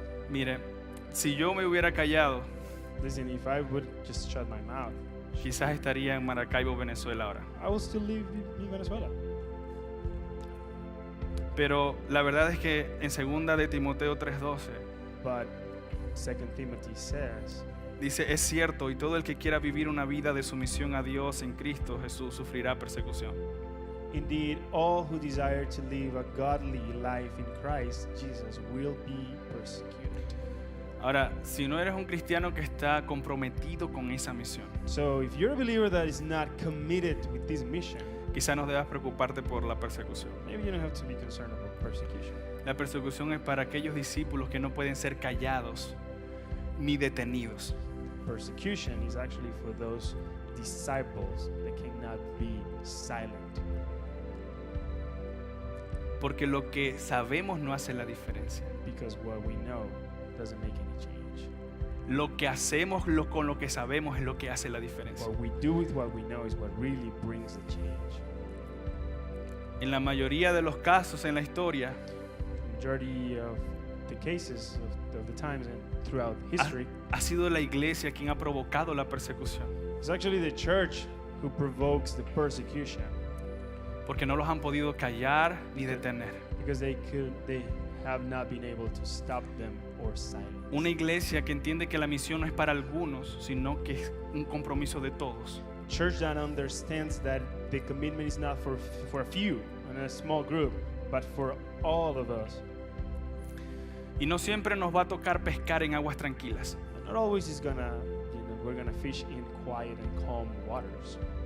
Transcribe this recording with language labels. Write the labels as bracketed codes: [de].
[es] Mire, si yo me hubiera callado, [en] Listen, if I would just shut my mouth, [es] quizás estaría en Maracaibo, Venezuela ahora. [en] I will still live in Venezuela. [es] Pero la verdad es que en 2 de Timoteo 3:12 [en] But 2 Timothy says, [es] dice, es cierto, y todo el que quiera vivir una vida de sumisión a Dios en Cristo Jesús sufrirá persecución. [en] indeed, all who desire to live a godly life in Christ Jesus will be persecuted. [es] Ahora, si no eres un cristiano que está comprometido con esa misión, [en] So if you're a believer that is not committed with this mission, [es] quizás no debas preocuparte por la persecución. [en] maybe you don't have to be concerned about persecution. [es] La persecución es para aquellos discípulos que no pueden ser callados ni detenidos. [en] Persecution is actually for those disciples that cannot be silent. [es] Porque lo que sabemos no hace la diferencia. [en] Because what we know doesn't make any change. [es] Lo que hacemos con lo que sabemos es lo que hace la diferencia. [en] What we do with what we know is what really brings the change. [es] En la mayoría de los casos en la historia, [en] The majority of the cases of the times and throughout history, [es] ha sido la iglesia quien ha provocado la persecución. [en] it's actually the church who provokes the persecution, [es] Porque no los han podido callar ni detener. [en] because they have not been able to stop them or silence. [es] Una iglesia que entiende que la misión no es para algunos, sino que es un compromiso de todos. [en] Church that understands that the commitment is not for a few and a small group, but for all of us. [es] Y no siempre nos va a tocar pescar en aguas tranquilas. [en] Not always is we're gonna fish in quiet and calm waters.